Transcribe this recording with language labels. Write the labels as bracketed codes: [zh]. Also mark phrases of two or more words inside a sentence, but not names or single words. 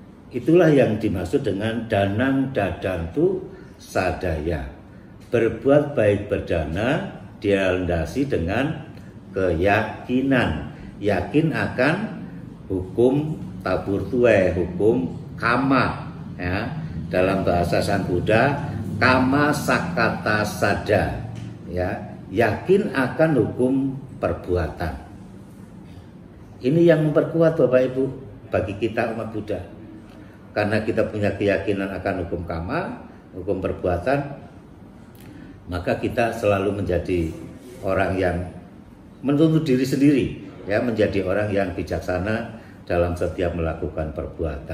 [id] Itulah yang dimaksud dengan [pi] danang dadantu sadaya. [id] Berbuat baik berdana dilandasi dengan keyakinan, yakin akan hukum tabur tuwe, hukum kama, ya. Dalam bahasa Sang Buddha, [pi] kama sakata sada, [id] ya, yakin akan hukum perbuatan. Ini yang memperkuat Bapak Ibu bagi kita umat Buddha. Karena kita punya keyakinan akan hukum kama, hukum perbuatan, maka kita selalu menjadi orang yang menuntut diri sendiri, ya, menjadi orang yang bijaksana dalam setiap melakukan perbuatan.